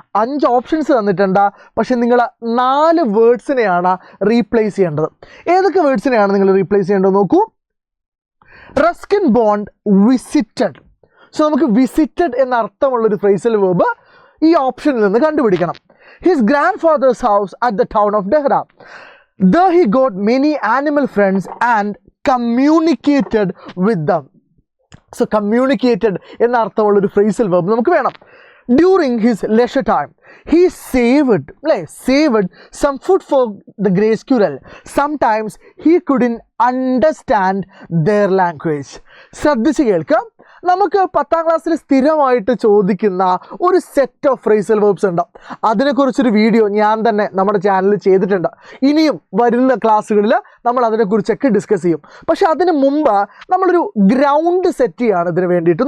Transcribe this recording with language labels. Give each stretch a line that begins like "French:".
Malayalam: 5 options തന്നിട്ടുണ്ട്. പക്ഷെ നിങ്ങൾ 4 വേർഡ്സിനെയാണ് റീപ്ലേസ് ചെയ്യേണ്ടത്. ഏതൊക്കെ വേർഡ്സിനെയാണ് നിങ്ങൾ റീപ്ലേസ് ചെയ്യേണ്ടത് നോക്കൂ. Ruskin bond, visited. സോ നമുക്ക് വിസിറ്റഡ് എന്ന അർത്ഥമുള്ളൊരു ഫ്രേസൽ വേർബ് ഈ ഓപ്ഷനിൽ നിന്ന് കണ്ടുപിടിക്കണം.
English: His grandfather's house at the town of Dehra. There he got many animal friends and communicated with them.
Malayalam: So communicated എന്ന അർത്ഥമുള്ളൊരു ഫ്രേസൽ വെർബ് നമുക്ക് വേണം.
English: During his leisure time, he saved some food for the gray squirrel. Sometimes he couldn't understand their language.
Malayalam: ശ്രദ്ധിച്ച് കേൾക്കുക. നമുക്ക് 10ാം ക്ലാസ്സിൽ സ്ഥിരമായിട്ട് ചോദിക്കുന്ന ഒരു സെറ്റ് ഓഫ് ഫ്രേസൽ വെർബ്സ് ഉണ്ട്. അതിനെക്കുറിച്ചൊരു വീഡിയോ ഞാൻ തന്നെ നമ്മുടെ ചാനലിൽ ചെയ്തിട്ടുണ്ട്. ഇനിയും വരുന്ന ക്ലാസ്സുകളിൽ നമ്മൾ അതിനെക്കുറിച്ചൊക്കെ ഡിസ്കസ് ചെയ്യും. പക്ഷെ അതിന് മുമ്പ് നമ്മളൊരു ഗ്രൗണ്ട് സെറ്റ് ചെയ്യുകയാണ് ഇതിന് വേണ്ടിയിട്ട്.